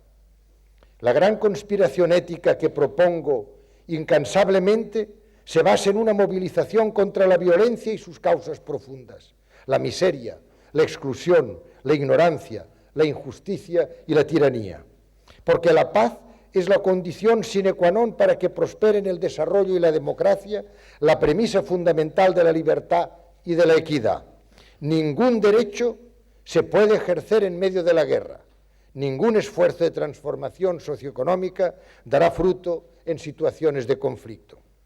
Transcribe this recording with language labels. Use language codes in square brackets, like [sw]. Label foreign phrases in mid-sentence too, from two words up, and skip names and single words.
[es] La gran conspiración ética que propongo incansablemente se basa en una movilización contra la violencia y sus causas profundas, la miseria, la exclusión, la ignorancia, la injusticia y la tiranía. Porque la paz es la condición [la] sine qua non [es] para que prosperen el desarrollo y la democracia, la premisa fundamental de la libertad y de la equidad. Ningún derecho se puede ejercer en medio de la guerra. Ningún esfuerzo de transformación socioeconómica dará fruto en situaciones de conflicto.